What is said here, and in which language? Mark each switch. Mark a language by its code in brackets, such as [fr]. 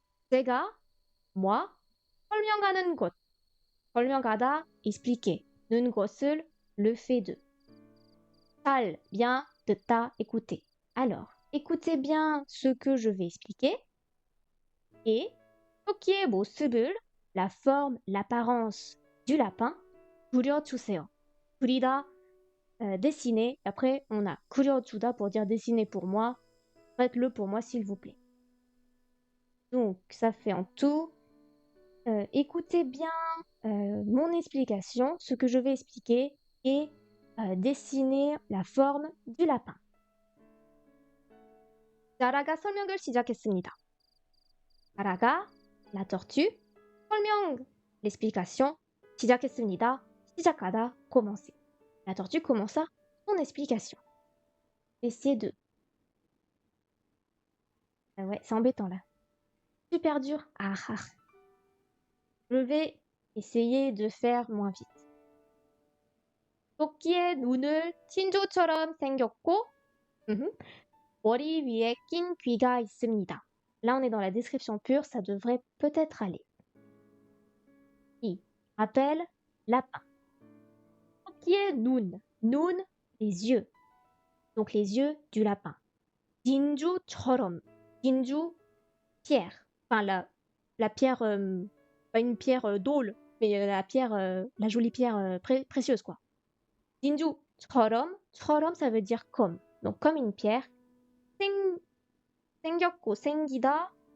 [ko] 제가, moi, 설명하는 것. [fr] 설명하다, expliquer. [ko] 는 것을, [fr] le fait de. 잘, bien, 듣다, écouter. Alors, écoutez bien ce que je vais expliquer. Et [ko] 토끼의 모습을, [fr] la forme, l'apparence du lapin, 그려주세요. 그리다, dessiner. Après, on a 그려주다 pour dire dessiner pour moi. Faites-le pour moi, s'il vous plaît. Donc, ça fait en tout. Écoutez bien mon explication, ce que je vais expliquer, et dessiner la forme du lapin. [ko] 자라가 설명을 시작했습니다. [fr] 자라가, la tortue, 설명, l'explication, 시작했습니다. 시작하다, commencer. La tortue commença son explication. Essai de. Ouais, c'est embêtant là. Super dur. Ah. Je vais essayer de faire moins vite. [ko] 토끼의 눈을 진주처럼 생겼고 머리 위에 낀 귀가 있습니다. [fr] Là, on est dans la description pure, ça devrait peut-être aller. I rappelle lapin. [ko] 토끼의 눈, [fr] 눈, les yeux. Donc les yeux du lapin. [ko] 진주처럼, 진주, pierre. [fr] Enfin, la pierre, pas une pierre d'ôle, mais la pierre, la jolie pierre précieuse, quoi. 진주처럼, 처럼, ça veut dire comme. Donc comme une pierre. 생겼고, 생기다.